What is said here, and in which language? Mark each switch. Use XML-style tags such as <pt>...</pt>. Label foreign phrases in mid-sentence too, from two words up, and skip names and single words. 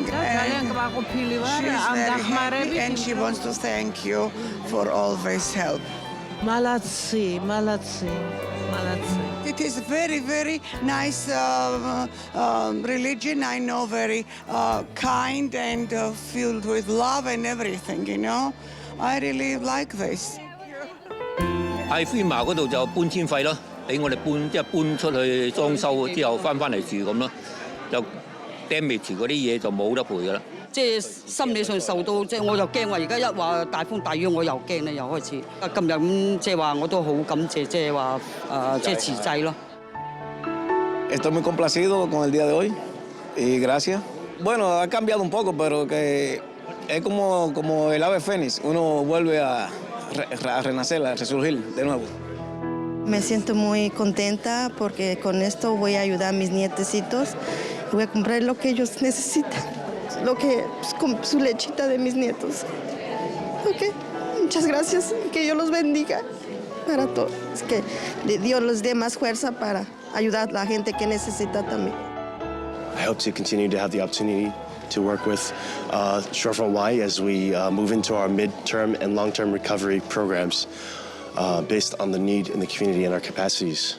<en>And she's very happy and she wants to thank you for always help.</en> <ru>Молодцы, молодцы, молодцы.</ru> <en>It is very, very nice religion, I know, very kind and filled with love and everything, you know. I really like this.</en> <yue>喺FEMA嗰度就搬遷費咯，俾我哋搬出去裝修之後翻嚟住咁咯，就 damage 嗰啲嘢就冇得賠噶啦。即係心理上受到，即係我又驚話，而家一話大風大雨，我又驚咧，又開始。今日咁即係話我都好感謝，即係話即係慈濟咯。</yue> <es>Estoy muy complacido con el día de hoy y gracias. Bueno, ha cambiado un poco, pero que es como el ave fénix, uno vuelve a renacer, a resurgir de nuevo. Me siento muy contenta porque con esto voy a ayudar a mis nietecitos y voy a comprar lo que ellos necesitan, con su lechita de mis nietos. Ok, muchas gracias, que Dios los bendiga para todos, que Dios les dé más fuerza para ayudar a la gente que necesita también.</es> <en>I hope to continue to have the opportunity to work with Shorefront Y as we move into our mid-term and long-term recovery programs based on the need in the community and our capacities.</en>